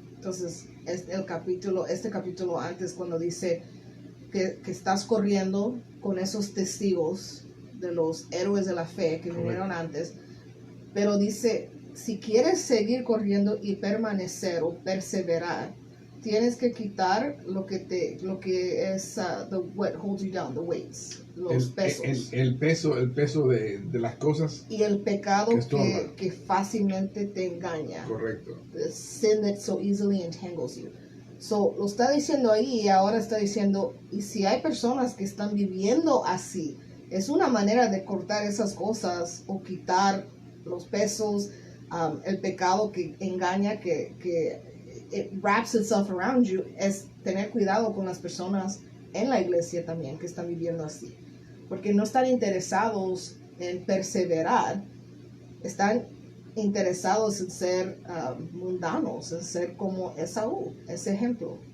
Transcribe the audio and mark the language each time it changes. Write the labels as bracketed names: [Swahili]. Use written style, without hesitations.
[Spanish] Entonces, este capítulo antes, cuando dice que estás corriendo con esos testigos de los héroes de la fe que vinieron antes, pero dice, si quieres seguir corriendo y permanecer o perseverar, tienes que quitar lo que es [English] what holds you down, the weights, [Spanish] los pesos. El peso de las cosas. Y el pecado que fácilmente te engaña. Correcto. [English] The sin that so easily entangles you. [Spanish] So, lo está diciendo ahí, y ahora está diciendo, y si hay personas que están viviendo así, es una manera de cortar esas cosas o quitar los pesos, el pecado que engaña, que [English] it wraps itself around you, [Spanish] es tener cuidado con las personas en la iglesia también que están viviendo así, porque no están interesados en perseverar, están interesados en ser mundanos, en ser como Esaú, ese ejemplo.